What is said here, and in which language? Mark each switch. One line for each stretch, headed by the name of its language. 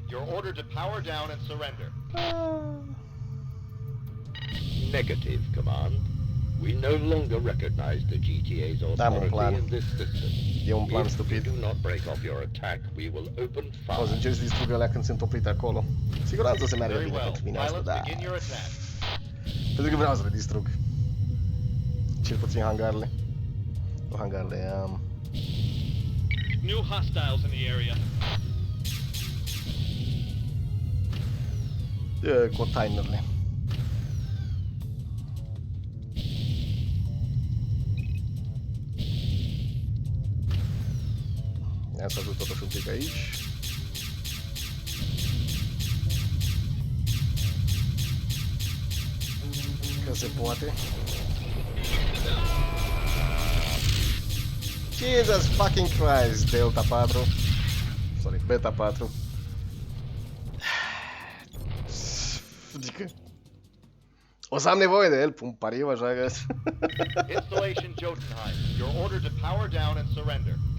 English: You're ordered to power down and surrender. Negative, Command. We no longer recognize the GTA's authority in this system.
Romanian: E un plan stupid.
English: If you do not break off your attack, we will open fire.
Romanian: O să încerci să distrugă alea când sunt oprite acolo. Siguranță se meargă bine pentru mine asta, da. Pentru că vreau să le distrug. Cel puțin hangarele. Nu hangarele,
English: New hostiles in the area.
Romanian: Containerele. Ia să ajut totuși un pic aici. Că se poate.
English: Jesus fucking Christ, Delta 4. Sorry, Beta 4.
Romanian: Adică... O să am nevoie de el, pun pariu, așa că...
English: Installation Jotunheim. You're ordered to power down and surrender.